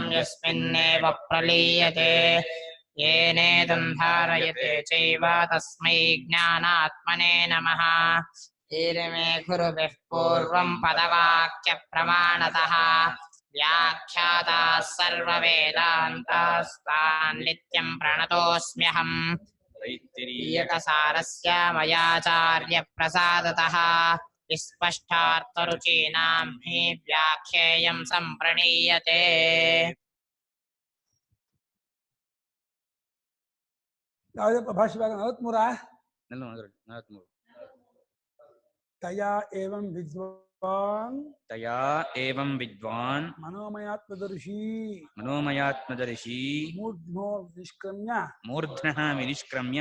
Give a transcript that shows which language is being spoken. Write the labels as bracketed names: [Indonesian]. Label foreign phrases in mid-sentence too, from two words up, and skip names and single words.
[Sanskrit] यस्मिन्नेव प्रलीयते येनेदं धारयते चैव तस्मै ज्ञानात्मने नमः ईरिमे गुरुभिः पूर्वं पदवाक्यप्रमाणतः व्याख्याताः सर्ववेदान्तास्तान् नित्यं प्रणतोऽस्म्यहम् तैत्तिरीयकसारस्य मयाचार्यप्रसादतः विस्पष्टार्थरुचीनां हि व्याख्येयं सम्प्रणीयते [Kannada] ಯಾವುದಪ್ಪ ಭಾಷೆ ಭಾಗ 43 [Sanskrit] ತಯಾ ಏವಂ ವಿದ್ವಾನ್ ಮನೋಮಯಾತ್ಮದರ್ಶಿ ಮೂರ್ಧ್ನಃ ವಿನಿಷ್ಕ್ರಮ್ಯ